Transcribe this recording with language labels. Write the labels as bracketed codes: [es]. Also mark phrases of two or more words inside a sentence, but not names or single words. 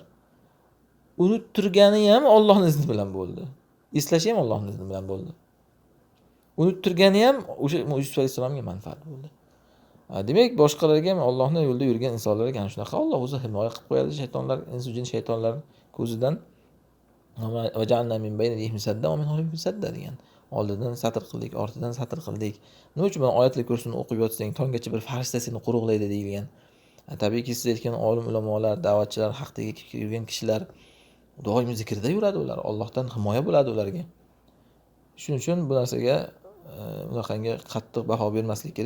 [uz] Unuttirgani ham Allohning izni bilan bo'ldi. Eslashi ham Allohning izni bilan bo'ldi. Unuttirgani ham o'sha Yusuf alayhissalomga manfaat bo'ldi. Demak, boshqalarga ham Allohning yo'lida yurgan insonlarga ana shunaqa Alloh o'zi himoya qilib qo'yadi shaytonlar, insu jin shaytonlar ko'zidan. [ar] وجعلنا من بينهم سدا ومن خلفهم سدا degan. [uz] Oldidan satr qildik, ortidan satr qildik. Nima uchun mana oyatlar kursini o'qib yotsang, tonggacha bir farishta seni quruqlaydi deyilgan. Tabiiyki siz aytgan olim ulamolar, da'vatchilar, haqdagi yurgan kishilar doim zikrda yuradi ular. Allohdan himoya bo'ladi ularga. Shuning uchun bu narsaga bunaqangi qattiq baho bermaslik kerak.